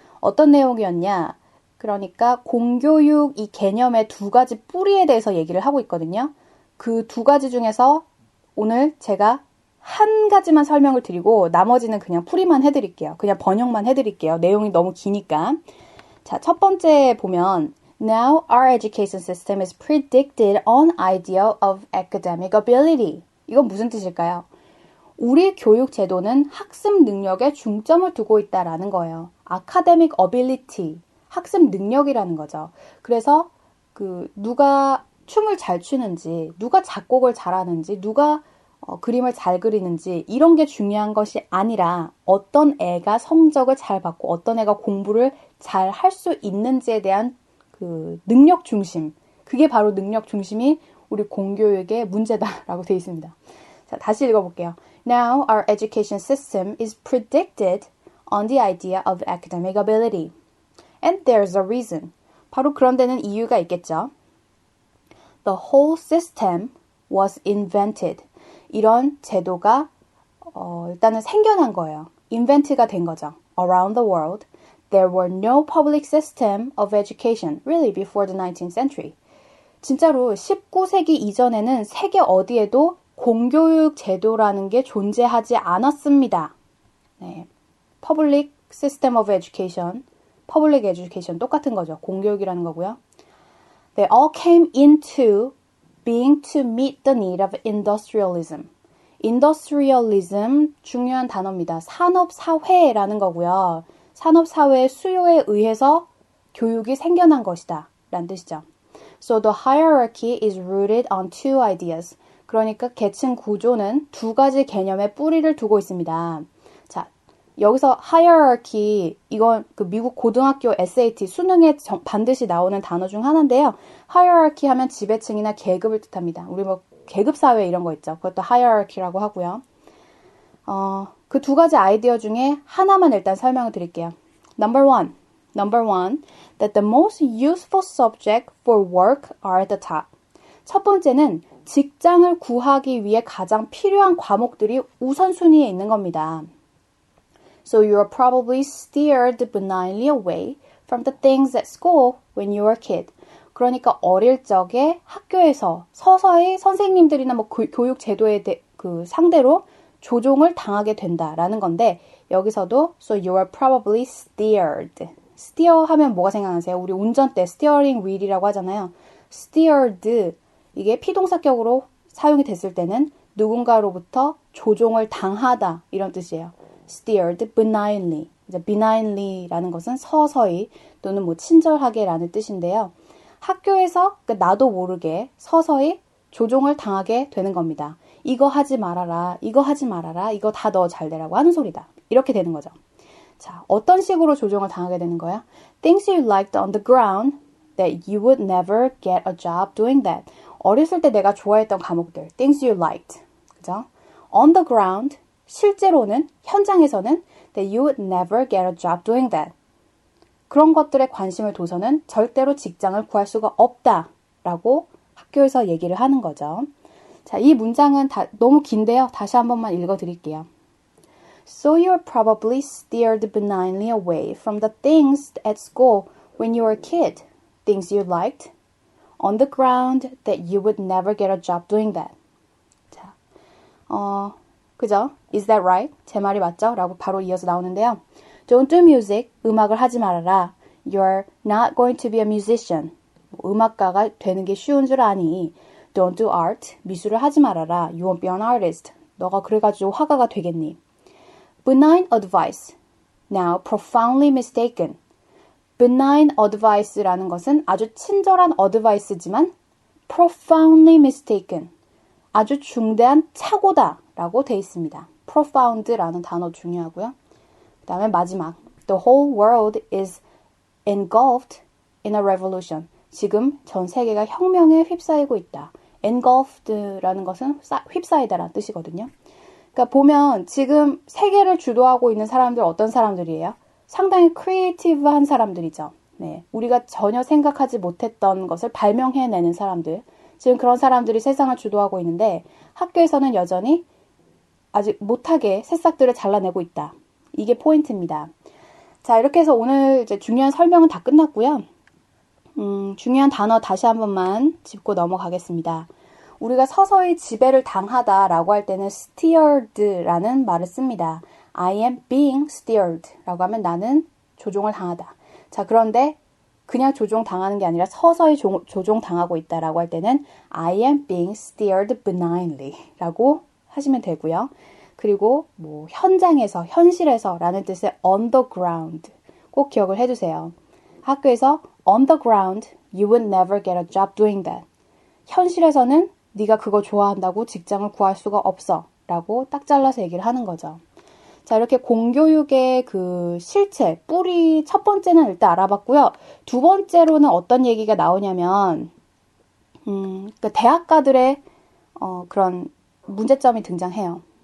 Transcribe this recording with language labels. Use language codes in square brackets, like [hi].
[ko] 어떤 내용이었냐? 그러니까 공교육 이 개념의 두 가지 뿌리에 대해서 얘기를 하고 있거든요. 그 두 가지 중에서 오늘 제가 한 가지만 설명을 드리고 나머지는 그냥 풀이만 해드릴게요. 그냥 번역만 해드릴게요. 내용이 너무 기니까. 자, 첫 번째 보면 [en] Now our education system is predicted on idea of academic ability. [ko] 이건 무슨 뜻일까요? 우리 교육 제도는 학습 능력에 중점을 두고 있다라는 거예요. academic ability, 학습 능력이라는 거죠. 그래서 누가 춤을 잘 추는지, 누가 작곡을 잘하는지, 누가 그림을 잘 그리는지 이런 게 중요한 것이 아니라 어떤 애가 성적을 잘 받고 어떤 애가 공부를 잘 할 수 있는지에 대한 그 능력 중심, 그게 바로 능력 중심이 우리 공교육의 문제다라고 되어 있습니다. 자, 다시 읽어볼게요. [en] Now our education system is predicted on the idea of academic ability. And there's a reason. [ko] 바로 그런 데는 이유가 있겠죠. [en] The whole system was invented. [ko] 이런 제도가 일단은 생겨난 거예요. invent가 된 거죠. [en] Around the world, there were no public system of education really before the 19th century. [ko] 진짜로 19세기 이전에는 세계 어디에도 공교육 제도라는 게 존재하지 않았습니다. 네. [en] Public system of education, public education [ko] 똑같은 거죠. 공교육이라는 거고요. [en] They all came into being to meet the need of industrialism. [ko] industrialism 중요한 단어입니다. 산업사회라는 거고요. 산업사회의 수요에 의해서 교육이 생겨난 것이다 라는 뜻이죠. [en] So the hierarchy is rooted on two ideas. [ko] 그러니까 계층 구조는 두 가지 개념의 뿌리를 두고 있습니다. 자, 여기서 hierarchy, 이건 그 미국 고등학교 SAT 수능에 반드시 나오는 단어 중 하나인데요. hierarchy 하면 지배층이나 계급을 뜻합니다. 우리 뭐 계급사회 이런 거 있죠. 그것도 hierarchy라고 하고요. 그 두 가지 아이디어 중에 하나만 일단 설명을 드릴게요. [en] Number one, that the most useful subject for work are at the top. [ko] 첫 번째는 직장을 구하기 위해 가장 필요한 과목들이 우선순위에 있는 겁니다. [en] So you are probably steered benignly away from the things at school when you were a kid. [ko] 그러니까 어릴 적에 학교에서 서서히 선생님들이나 뭐 교육 제도에 상대로 조종을 당하게 된다라는 건데 여기서도 [en] so you are probably steered. [ko] steer 하면 뭐가 생각나세요? 우리 운전대 steering wheel이라고 하잖아요. steered 이게 피동사격으로 사용이 됐을 때는 누군가로부터 조종을 당하다 이런 뜻이에요. steered benignly. 이제 benignly라는 것은 서서히 또는 뭐 친절하게라는 뜻인데요. 학교에서 나도 모르게 서서히 조종을 당하게 되는 겁니다. 이거 하지 말아라, 이거 하지 말아라, 이거 다 너 잘 되라고 하는 소리다. 이렇게 되는 거죠. 자, 어떤 식으로 조종을 당하게 되는 거야? [en] Things you liked on the ground that you would never get a job doing that. [ko] 어렸을 때 내가 좋아했던 과목들. [en] Things you liked. [ko] 그죠? [en] On the ground. [ko] 실제로는, 현장에서는 [en] that you would never get a job doing that. [ko] 그런 것들에 관심을 둬서는 절대로 직장을 구할 수가 없다라고 학교에서 얘기를 하는 거죠. 자, 이 문장은 너무 긴데요. 다시 한 번만 읽어드릴게요. [en] So you're probably steered benignly away from the things at school when you were a kid. Things you liked on the ground that you would never get a job doing that. [ko] 자, 그죠? [en] Is that right? [ko] 제 말이 맞죠? 라고 바로 이어서 나오는데요. [en] Don't do music. [ko] 음악을 하지 말아라. [en] You're not going to be a musician. [ko] 음악가가 되는 게 쉬운 줄 아니. [en] Don't do art. [ko] 미술을 하지 말아라. [en] You won't be an artist. [ko] 너가 그래가지고 화가가 되겠니? [en] Benign advice. Now profoundly mistaken. benign advice라는 [ko] 것은 아주 친절한 [en] advice지만 profoundly mistaken. [ko] 아주 중대한 착오다 라고 돼 있습니다. profound라는 단어 중요하고요. 그 다음에 마지막. [en] The whole world is engulfed in a revolution. [ko] 지금 전 세계가 혁명에 휩싸이고 있다. engulfed라는 것은 휩싸이다라는 뜻이거든요. 그러니까 보면 지금 세계를 주도하고 있는 사람들 어떤 사람들이에요? 상당히 크리에이티브한 사람들이죠. 네, 우리가 전혀 생각하지 못했던 것을 발명해내는 사람들. 지금 그런 사람들이 세상을 주도하고 있는데 학교에서는 여전히 아직 못하게 새싹들을 잘라내고 있다. 이게 포인트입니다. 자, 이렇게 해서 오늘 이제 중요한 설명은 다 끝났고요. 중요한 단어 다시 한 번만 짚고 넘어가겠습니다. 우리가 서서히 지배를 당하다라고 할 때는 steered라는 말을 씁니다. [en] I am being steered [ko] 라고 하면 나는 조종을 당하다. 자, 그런데 그냥 조종당하는 게 아니라 서서히 조종당하고 있다라고 할 때는 [en] I am being steered benignly [ko] 라고 하시면 되고요. 그리고 뭐 현장에서, 현실에서 라는 뜻의 [en] on the ground [ko] 꼭 기억을 해주세요. 학교에서 [en] on the ground, you would never get a job doing that. [ko] 현실에서는 네가 그거 좋아한다고 직장을 구할 수가 없어 라고 딱 잘라서 얘기를 하는 거죠. 자, 이렇게 공교육의 그 실체, 뿌리 첫 번째는 일단 알아봤고요. 두 번째로는 어떤 얘기가 나오냐면 그러니까 대학가들의 그런 문제점이 등장해요.